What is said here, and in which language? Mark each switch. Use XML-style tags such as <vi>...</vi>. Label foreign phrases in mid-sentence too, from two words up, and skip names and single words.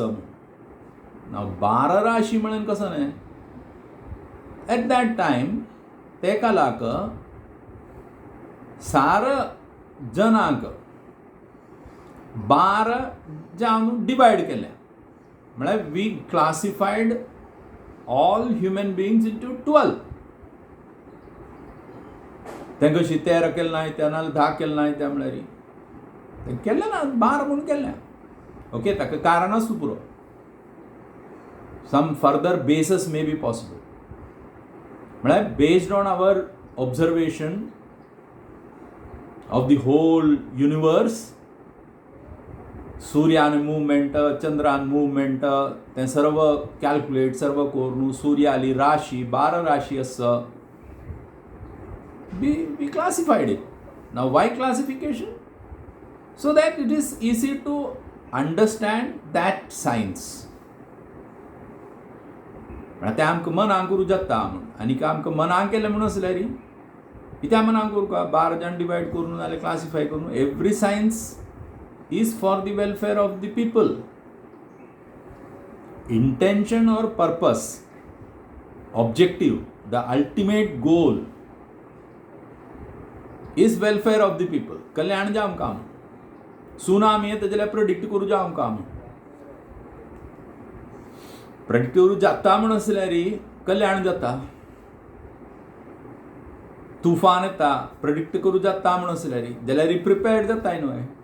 <kok>नाव 12 राशी म्हणून कसो न्हय.</kok> <en>at that time</en> <kok>ते कालाक सार जनांक 12 जावन डिवायड केलें.</kok> <en>म्हळ्यार we classified all human beings into 12.</en> <kok>तें कशी 13 केलें नाय त्या नाल्यार 10 केलें नाय त्या म्हळ्यार तें केलें ना 12 म्हणून केलें. ओके, ताका कारण आसूं पुरो.</kok> <en>some further basis may be possible. म्हळ्यार based on our observation of the whole universe,</en> <kok>सूर्यान मुवमेंट, चंद्रान मुवमेंट, तें सर्व कॅल्क्युलेट सर्व करून सूर्याली राशी 12 राशी आसा.</kok> <en>we classified it. Now why classification? So that it is easy to understand that science.</en> <kok>तें आमकां मनाक करूं जाता म्हूण. आनी आमकां मनाक केलें म्हणून आसल्यार कित्याक मनाक करूं का 12 जाण डिवायड करून नाल्यार क्लासिफाय करून.</kok> <en>every science is for the welfare of the people. Intention or purpose, objective, the ultimate goal is welfare of the people.</en> <kok>कल्याण जावं काम. सुनामी येता जाल्यार प्रेडिक्ट करूं जावं काम. प्रेडिक्ट करूं जाता म्हणसल्यार कल्याण जाता. तुफान येता प्रेडिक्ट करूं जाता म्हणसल्यार जाल्यार प्रिपेर्ड जाताय न्हय.</kok>